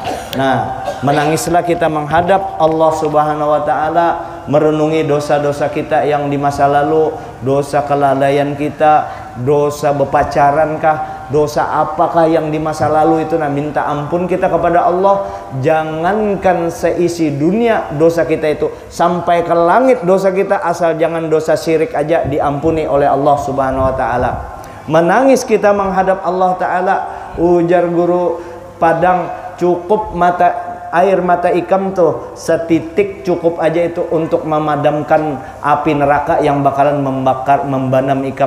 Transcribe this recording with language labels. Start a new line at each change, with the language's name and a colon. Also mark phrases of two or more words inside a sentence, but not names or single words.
Indonesian: Nah, menangislah kita menghadap Allah
Arabic: سبحانه وتعالى,
Indonesian: merenungi dosa-dosa kita yang di masa lalu, dosa kelalaian kita, dosa berpacaran kah, dosa apakah yang di masa lalu itu. Nah, minta ampun kita kepada Allah. Jangankan seisi dunia dosa kita itu, sampai ke langit dosa kita, asal jangan dosa syirik aja diampuni oleh Allah
Arabic: سبحانه وتعالى.
Banjar: Menangis kita menghadap Allah taala, ujar guru padang, cukup air mata ikam tuh setitik cukup aja itu untuk memadamkan api neraka yang bakalan membanam ikam.